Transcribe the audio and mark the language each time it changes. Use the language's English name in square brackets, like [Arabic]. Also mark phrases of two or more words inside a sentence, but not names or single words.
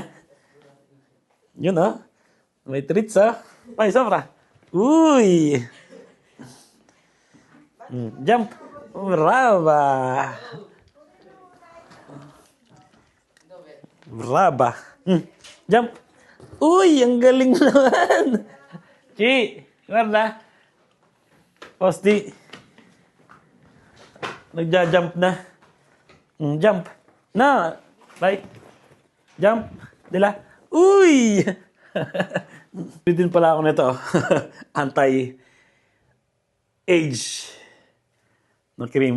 [Filipino] Yun ah. May treats ah. Ay, sobra. Uy! Jump! [Italian] Brava! Brava! [Filipino] Jump! Uy! Ang galing naman! [Italian] Chi! Guarda! Posti! [Filipino] Nagja-jump na. Jump! Na! Right? Jump! Dila! Uy! Bili din pala ako nito. Anti-age na cream.